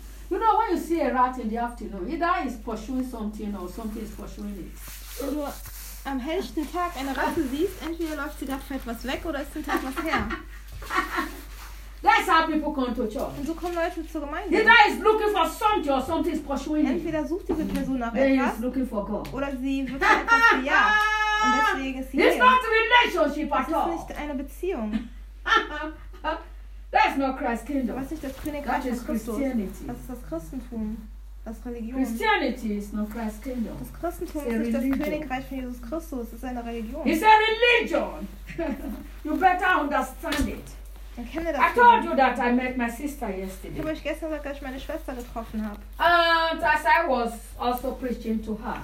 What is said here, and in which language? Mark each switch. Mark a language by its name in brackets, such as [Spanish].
[English] You know, when you see a rat in the afternoon, either he's pursuing something or something is pursuing it. [German] Am hellsten Tag eine Ratte siehst, entweder läuft sie gerade für etwas weg oder ist hinter etwas her. [English] That's how people come to church. [German] Und so kommen Leute zur Gemeinde. [English] Either is looking for something or something is pursuing. [German] Entweder sucht diese Person nach etwas. [English] Is looking for God. [German] Oder sie wird etwas gejagt. Und deswegen ist sie [English] it's [German] hier. [English] Not a relationship at all. [German] Das ist nicht eine Beziehung. [English] That's not Christ's kingdom. [German] Was ist das Königreich von Christus? Das ist das Christentum. Das Religion. [English] Christianity is not Christ's kingdom. [German] Das Christentum ist nicht das Königreich von Jesus Christus. Es ist eine Religion. [English] It's a religion. You better understand it. [German] Erkenne das. [English] I told you that I met my sister yesterday. [German] Ich habe euch gestern gesagt, dass ich meine Schwester getroffen habe. [English] And as I was also preaching to her.